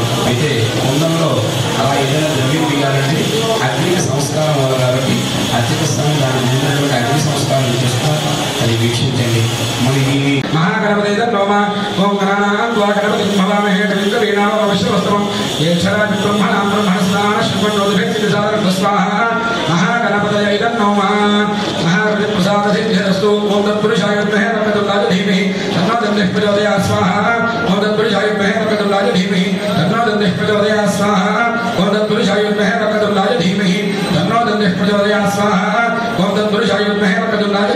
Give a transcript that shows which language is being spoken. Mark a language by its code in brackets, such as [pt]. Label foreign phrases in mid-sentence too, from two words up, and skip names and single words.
[te] అయితే కుండంలో అలా ఏదైనా ద్రవ్యం వేయాలంటే అగ్ని సంస్కారం వల్ల కాబట్టి అత్యక స్థానం దాని ముందున్నటువంటి అగ్ని సంస్కారం చేస్తారు. అది వీక్షించండి. మరి ఈ [sa] మహాగణపతి మహాగణపతి गणपतये नमः महाप्रसादसिद्धिरस्तु ओम तत्पुरुषाय विद्महे वक्रतुण्डाय धीमहि तन्नो दन्तिः प्रचोदयात् स्वाहा ओम तत्पुरुषाय विद्महे वक्रतुण्डाय धीमहि तन्नो दन्तिः प्रचोदयात् स्वाहा ओम तत्पुरुषाय विद्महे वक्रतुण्डाय धीमहि तन्नो दन्तिः प्रचोदयात् स्वाहा ओम तत्पुरुषाय विद्महे वक्रतुण्डाय